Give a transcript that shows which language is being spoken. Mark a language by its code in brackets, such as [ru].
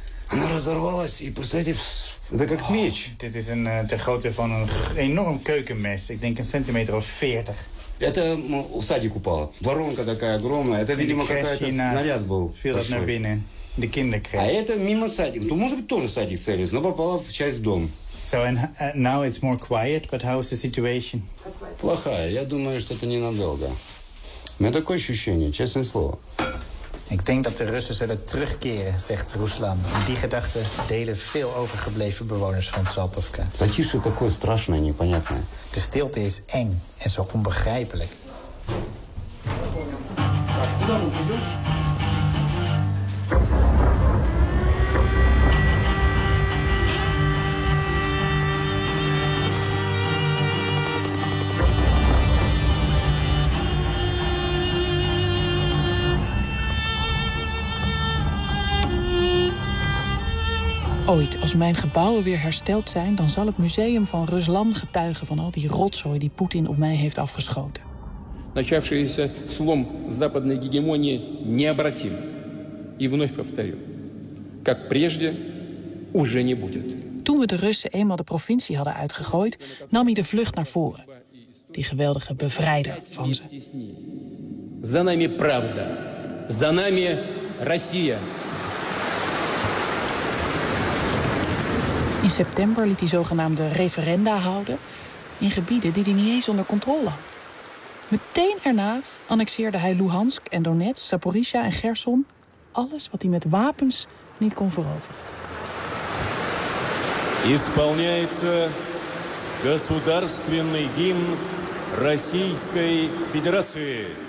[ru] Она разорвалась, и, представляете, это как меч. [nl] Dit is een, de grootte van een enorm keukenmes. Ik denk 1,40 cm. [ru] Это усадик упала. Воронка такая огромная. Это, видимо, какая-то снаряд был. [nl] Viel dat naar binnen. De kinderkreis. [ru] А это мимо садик. То, может быть, тоже садик целился, но попала в часть дома. [en] So and now it's more quiet, but how is the situation? [ru] Плохая. Я думаю, что это ненадолго. У меня такое ощущение, честное слово. [nl] Ik denk dat de Russen zullen terugkeren, zegt Ruslan. En die gedachte delen veel overgebleven bewoners van Saltovka. Wat is het [ru] такое страшное, непонятное? [nl] De stilte is eng en zo onbegrijpelijk. Ooit, als mijn gebouwen weer hersteld zijn, dan zal het museum van Ruslan getuigen van al die rotzooi die Poetin op mij heeft afgeschoten. [ru] Начавшийся слом западной гегемонии необратим. И вновь повторю, как прежде, уже не будет. [nl] Toen we de Russen eenmaal de provincie hadden uitgegooid, nam hij de vlucht naar voren. Die geweldige bevrijder van ze. [ru] За нами правда. За нами Россия. [nl] In september liet hij zogenaamde referenda houden in gebieden die hij niet eens onder controle had. Meteen erna annexeerde hij Luhansk en Donetsk, Zaporizhia en Gerson. Alles wat hij met wapens niet kon veroveren. [ru] Исполняется государственный гимн Российской Федерации.